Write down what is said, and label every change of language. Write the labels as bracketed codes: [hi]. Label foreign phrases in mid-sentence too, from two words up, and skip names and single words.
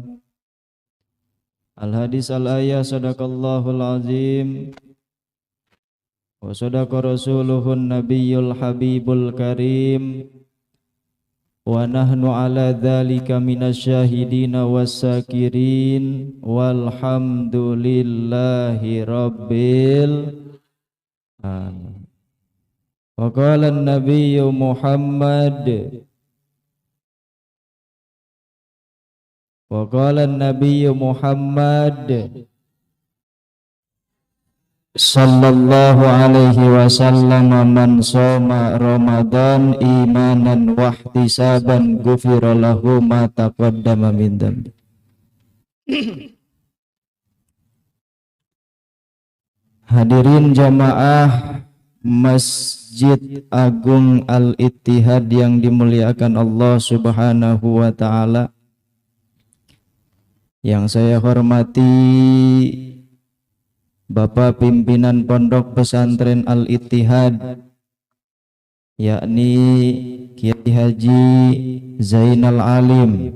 [ar] الحديث الآية صدق الله العظيم وصدق رسوله النبي الحبيب الكريم ونحن على ذلك من الشاهدين والشاكرين والحمد لله رب العالمين. وقال النبي محمد صلى الله عليه وسلم من صام رمضان إيمانا واحتسابا غفر له ما تقدم من ذنبه. [id] Hadirin jamaah Masjid Agung Al-Ittihad yang dimuliakan Allah [ar] سبحانه وتعالى, [id] yang saya hormati Bapak Pimpinan Pondok Pesantren Al-Ittihad, yakni Kiai Haji Zainal Alim.